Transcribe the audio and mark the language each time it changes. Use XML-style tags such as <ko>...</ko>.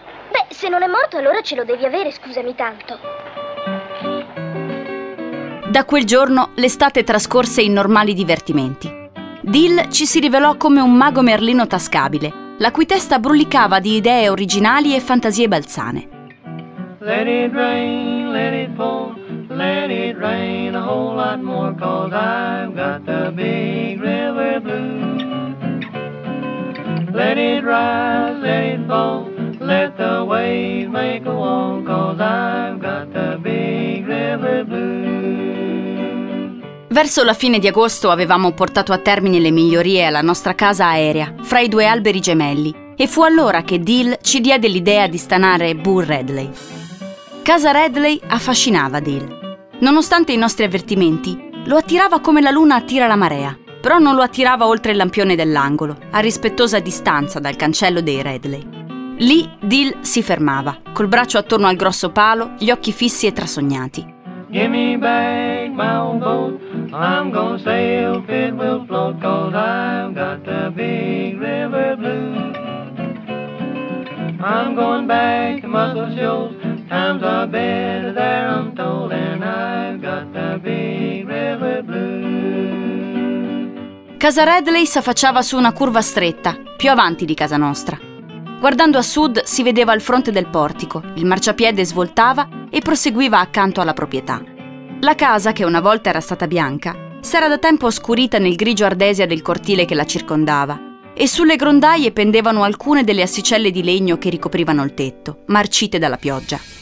<it>Beh, se non è morto, allora ce lo devi avere, scusami tanto. Da quel giorno l'estate trascorse in normali divertimenti. Dil ci si rivelò come un mago merlino tascabile, la cui testa brulicava di idee originali e fantasie balzane.</it> <en>Let it rain, let it pour, let it rain a whole lot more, cause I've got the big river blue. Let it rise, let it fall, let the waves make a wall, cause I've got the big river blue.</en> <it>Verso la fine di agosto avevamo portato a termine le migliorie alla nostra casa aerea, fra i due alberi gemelli, e fu allora che Dil ci diede l'idea di stanare Boo Radley. Casa Radley affascinava Dil. Nonostante i nostri avvertimenti, lo attirava come la luna attira la marea, però non lo attirava oltre il lampione dell'angolo, a rispettosa distanza dal cancello dei Radley. Lì Dil si fermava, col braccio attorno al grosso palo, gli occhi fissi e trasognati.</it> <en>Give me back my old boat, I'm gonna sail if it will float, cause I've got the big river blue. I'm going back to Muscle Shoals, times are better there I'm told, and I've got the big river blue.</en> <it>Casa Radley s'affacciava su una curva stretta, più avanti di casa nostra. Guardando a sud si vedeva il fronte del portico, il marciapiede svoltava e proseguiva accanto alla proprietà. La casa, che una volta era stata bianca, s'era da tempo oscurita nel grigio ardesia del cortile che la circondava, e sulle grondaie pendevano alcune delle assicelle di legno che ricoprivano il tetto, marcite dalla pioggia.</it>